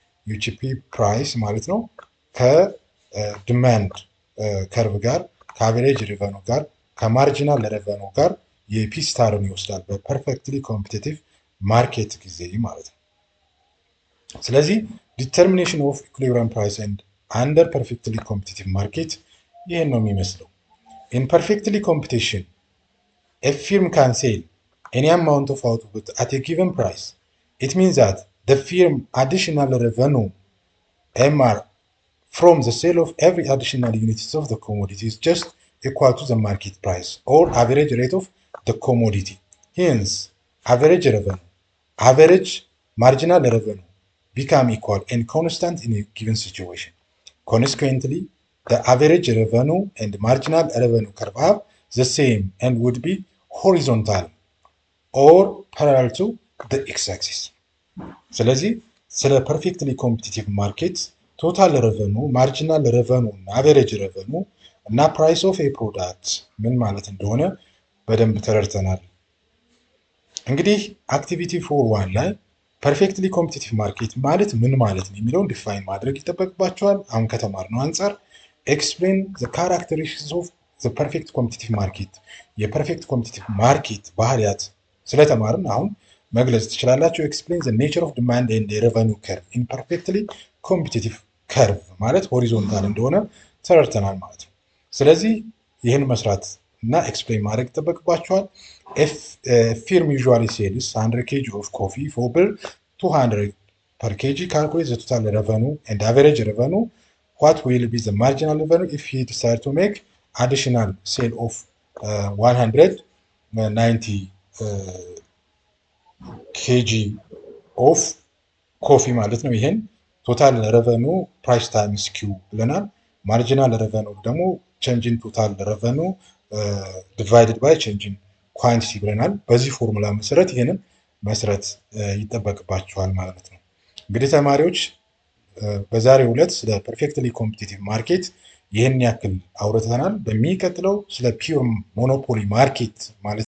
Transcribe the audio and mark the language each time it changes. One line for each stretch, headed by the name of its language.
Amharic: ዩጂፒ ፕራይስ ማለት ነው ከዲማንድ ከርቭ ጋር፣ ከአቨሬጅ ሬቨኑ ጋር፣ ከማርጂናል ሬቨኑ ጋር የፒ ስታርን ይወስዳል በፐርፌክትሊ ኮምፒቲቲቭ ማርኬት ጊዜ ማለት ነው። ስለዚህ ዲተርሚኔሽን ኦፍ ኢኩሊብሪየም ፕራይስ ኤንድ አንደር ፐርፌክትሊ ኮምፒቲቲቭ ማርኬት ይህን ነው የሚመስለው።
English: ኢን ፐርፌክትሊ ኮምፒቲሽን ኤ ፊርም ካን ሴል any amount of output at a given price. It means that the firm additional revenue MR from the sale of every additional units of the commodity is just equal to the market price or average rate of the commodity. Hence, average revenue, average marginal revenue become equal and constant in a given situation. Consequently, the average revenue and marginal revenue curve are the same and would be horizontal or parallel to the x-axis.
Amharic: ስለዚህ ስለ ፐርፌክትሊ ኮምፒቲቲቭ ማርኬት ቶታል ረቨኑ፣ ማርጂናል ረቨኑ እና አቨሬጅ ረቨኑ እና ፕራይስ ኦፍ ኤ ፕሮዳክት ምን ማለት እንደሆነ በደንብ ተረድተናል። እንግዲህ አክቲቪቲ 4.1 ላይ ፐርፌክትሊ ኮምፒቲቲቭ ማርኬት ማለት ምን ማለት ነው የሚለውን ዲፋይን ማድረግ ይጠበቅባቸዋል። አሁን ከተማርነው አንጻር
English: ኤክስፕሌን ዘ ካራክተሪስቲክስ ኦፍ ዘ ፐርፌክት ኮምፒቲቲቭ ማርኬት፣
Amharic: የፐርፌክት ኮምፒቲቲቭ ማርኬት ባህሪያት ስለተማርን አሁን መግለጽ ትችላላችሁ።
English: ኤክስፕሌን ዘ ኔቸር ኦፍ ዲማንድ ኤንድ ሬቨኒው ከርቭ ኢን ፐርፌክትሊ ኮምፒቲቲቭ ከርቭ
Amharic: ማለት ሆሪዞንታል እንደሆነ ተረድተናል ማለት ነው። ስለዚህ ይህን መስራት እና ኤክስፕሌን ማድረግ ይጠበቅባቸዋል።
English: ፊርም ዩዥዋሊ ሴልስ 100 kg ኦፍ ኮፊ ፎር ብር 200 per kg. Calculate the total revenue and average revenue. What will be the marginal revenue if he decide to make additional sale of 190
Amharic: kg ኦፍ ኮፊ ማለት ነው። ይሄን ቶታል ረቨኑ ፕራይስ ታይምስ ኪው ብለናል። ማርጂናል ረቨኑ ደግሞ ቼንጅን ቶታል ረቨኑ ዲቫይድድ ባይ ቼንጅን ኳንቲቲ ብለናል። በዚህ ፎርሙላ መሰረት ይሄንን መስረት ይጠበቅባቸዋል ማለት ነው። እንግዲህ ተማሪዎች በዛሬው ዕለት ስለ ፐርፌክትሊ ኮምፒቲቲቭ ማርኬት ይህን ያክል አውርተናል። በሚቀጥለው ስለ ፒውር ሞኖፖሊ ማርኬት ማለት